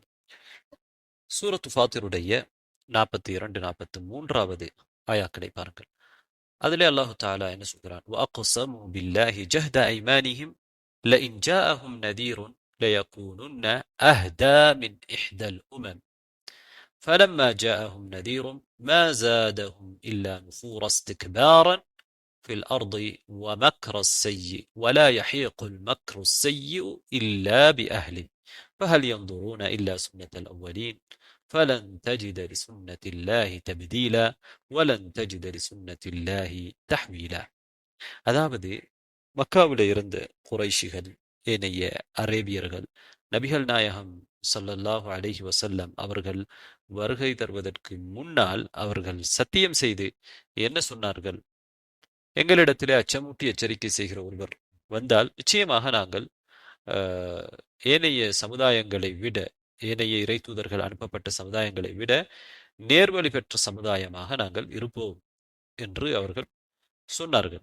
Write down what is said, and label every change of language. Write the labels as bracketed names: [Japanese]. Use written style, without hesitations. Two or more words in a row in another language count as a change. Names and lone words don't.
[Tamil] சூரத்து ஃபாத்திருடைய 42, 43வது ஆயாக்களை பாருங்கள். அதிலே [Arabic] الله تعالى [Tamil] என்ன சொல்கிறான்? [Arabic] وأقسموا بالله جهد أيمانهم لئن جاءهم نذير ليكونن أهدى من إحدى الأمم فلما جاءهم نذير ما زادهم إلا نفورا استكبارا في الأرض ومكر السيء ولا يحيق المكر السيء إلا بأهله فهل ينظرون إلا سنة الأولين فلن تجد لسنة الله تبديلا ولن تجد لسنة الله تحويلا. [Tamil] அதாவது மக்காவிலே இருந்த குறைஷிகள், ஏனைய அரேபியர்கள், நபிகள் நாயகம் [Arabic] صلى الله عليه وسلم [Tamil] அவர்கள் வருகை தருவதற்கு முன்னால் அவர்கள் சத்தியம் செய்து என்ன சொன்னார்கள்? எங்களிடத்திலே அச்சமூட்டி எச்சரிக்கை செய்கிற ஒருவர் வந்தால் நிச்சயமாக நாங்கள் ஏனைய சமுதாயங்களை விட, ஏனைய இறை தூதர்கள் அனுப்பப்பட்ட சமுதாயங்களை விட நேர்வழி பெற்ற சமுதாயமாக நாங்கள் இருப்போம் என்று அவர்கள் சொன்னார்கள்.